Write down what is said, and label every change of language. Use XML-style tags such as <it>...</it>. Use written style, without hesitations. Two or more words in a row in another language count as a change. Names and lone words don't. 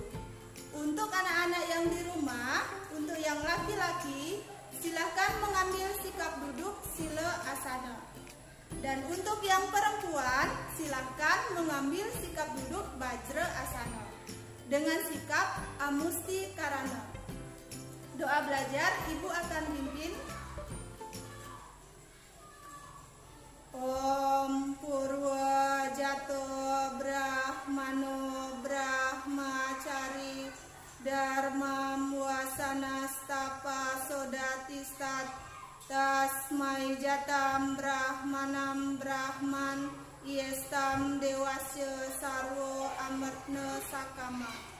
<id>Untuk anak-anak yang di rumah, untuk yang laki-laki, silakan mengambil sikap duduk sila asana. Dan untuk yang perempuan, silakan mengambil sikap duduk bajra asana dengan sikap amusti karana. Doa belajar Ibu akan pimpin.</id> <sa>Om Purwa Jato Brahmano Brahmacari Dharmam Wasanastapa Sodatistat Tasmai Jatam Brahmanam Brahman Iestam Dewasya Sarwo Amartna Sakama.</sa>